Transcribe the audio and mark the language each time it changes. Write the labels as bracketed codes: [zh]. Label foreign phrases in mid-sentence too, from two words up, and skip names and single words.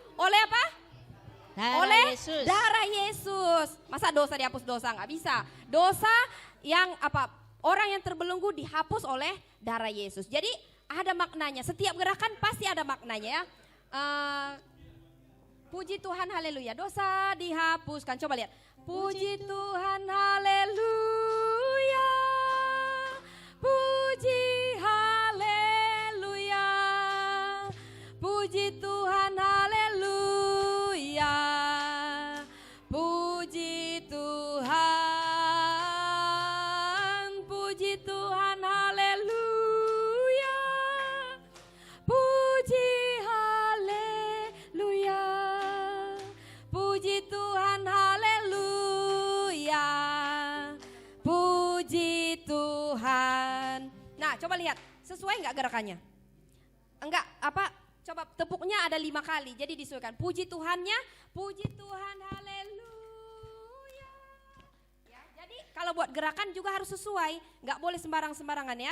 [id] Oleh apa? Oleh Yesus. Darah Yesus. Masa dosa dihapus dosa? Nggak bisa. Dosa yang apa? Orang yang terbelenggu dihapus oleh darah Yesus. Jadi ada maknanya. Setiap gerakan pasti ada maknanya ya. Puji Tuhan haleluya. Dosa dihapuskan. Coba lihat. Puji Tuhan haleluya. Puji haleluya, puji Tuhan haleluya, puji Tuhan, puji Tuhan haleluya, puji haleluya, puji Tuhan haleluya, puji Tuhan. Nah, coba lihat, sesuai nggak gerakannya? Enggak, apa? Coba tepuknya ada 5 kali, jadi disesuaikan. Puji Tuhannya, puji Tuhan, haleluya. Ya, jadi kalau buat gerakan juga harus sesuai, nggak boleh sembarang-sembarangan ya.